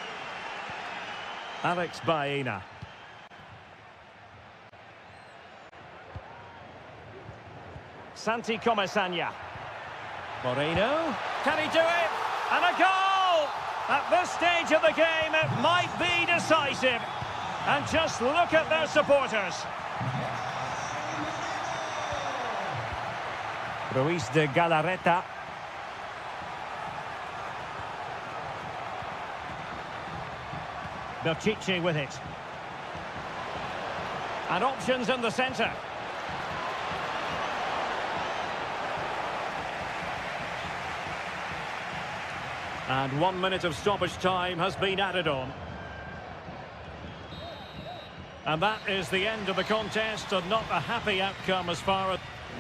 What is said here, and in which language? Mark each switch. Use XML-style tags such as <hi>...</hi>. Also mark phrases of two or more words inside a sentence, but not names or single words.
<en>Alex Baena. Santi Comesaña. Moreno. Can he do it? And a goal! At this stage of the game, it might be decisive. And just look at their supporters. Ruiz de Galarreta. Bertice with it. And options in the centre. And 1 minute of stoppage time has been added on. And that is the end of the contest, and not a happy outcome as far as...</en>